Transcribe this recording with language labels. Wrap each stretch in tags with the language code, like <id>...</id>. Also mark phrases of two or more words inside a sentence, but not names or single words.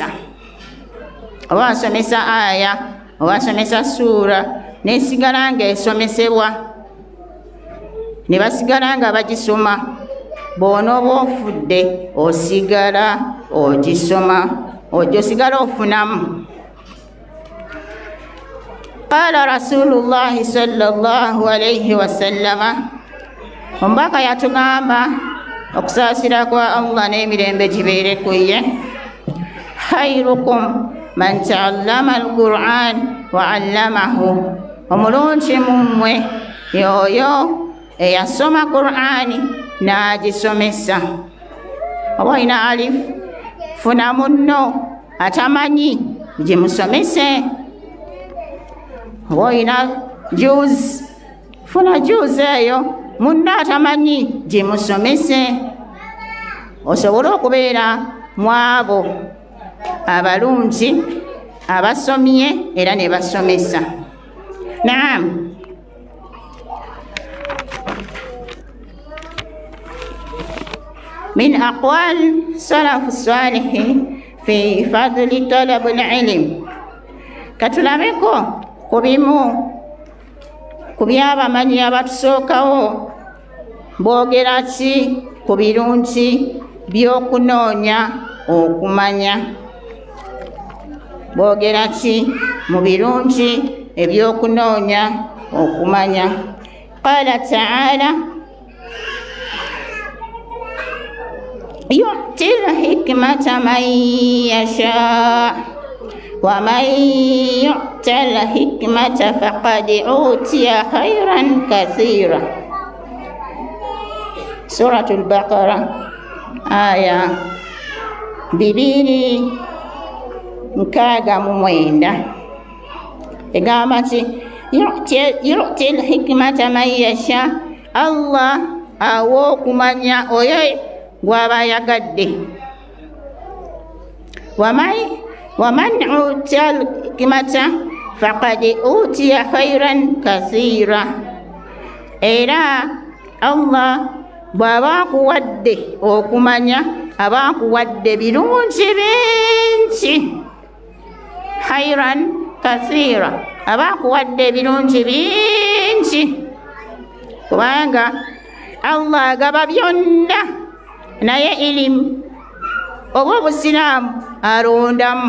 <lg>Oba wasomesa aya, oba wasomesa suura, nesigala ng'esomesebwa, ne basigala nga bagisoma. Bw'onooba ofudde osigala ogisoma, osigala ofunamu.</lg> <ar>قال رسول الله صلى الله عليه وسلم,</ar> <lg>omubaka yatugamba okusaasira kwa Allah n'emirembe gibeere ku ye,</lg> <ar>خيركم من تعلم القرآن وعلمه,</ar> <lg>omulungi mu mmwe y'oyo eyasoma Qur'ani n'agisomesa. Oba olina alif, funa munno atamanyi gimusomese. Oba olina juz, funa juz eyo munno atamanyi gimusomese, osobole okubeera mu abo abalungi abasomye era ne basomesa.</lg> <ar>نعم. من أقوال سلف الصالح في فضل طلب العلم</ar> <lg>katulabeko ku by'abamanyi abatusookawo boogera ki ku birungi by'okunoonya okumanya. Boogera ki mu birungi eby'okunoonya okumanya.</lg> <ar>قال تعالى يؤتي الحكمة من يشاء ومن يؤت الحكمة فقد أوتي خيرا كثيرا.</ar> <lg>Suratul Baqarah aya 269 egamba nti</lg> <ar>يؤتي الحكمة من يشاء,</ar> <lg>Allah awa okumanya oyo gw'aba ayagadde.</lg> <ar>ومن أوتي الحكمة فقد أوتي خيرا كثيرا.</ar> <lg>Era Allah bw'aba akuwadde okumanya aba akuwadde birungi bingi.</lg> <ar>خيرا كثيرا,</ar> <lg>aba akuwadde birungi bingi, kubanga Allah agaba byonna, naye ilimu oba obusiraamu alondamu.</lg>